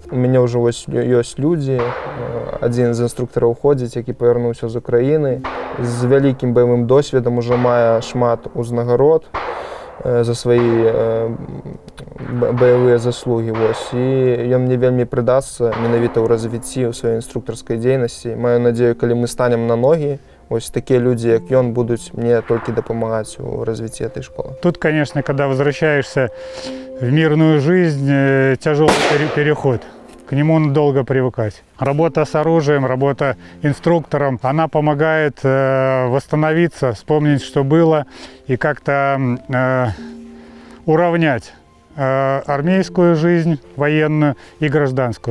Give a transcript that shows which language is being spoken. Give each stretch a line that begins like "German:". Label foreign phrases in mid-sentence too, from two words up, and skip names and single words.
Belarusian: У мяне ўжо ёсць людзі, адзін з інструктараў ходзіць, які павярнуўся з Украіны, з вялікім баявым досведам, ужо мае шмат узнагарод за свае баявыя заслугі. І ён мне вельмі прыдасца менавіта ў развіцці ў сваёй інструктарскай дзейнасці. Маю надзею, калі мы станем на ногі,
Russian: ось такие люди, как он, будут мне только помогать в развитии этой школы. Тут, конечно, когда возвращаешься в мирную жизнь, тяжелый переход. К нему долго привыкать. Работа с оружием, работа инструктором, она помогает восстановиться, вспомнить, что было, и как-то уравнять армейскую жизнь, военную и гражданскую.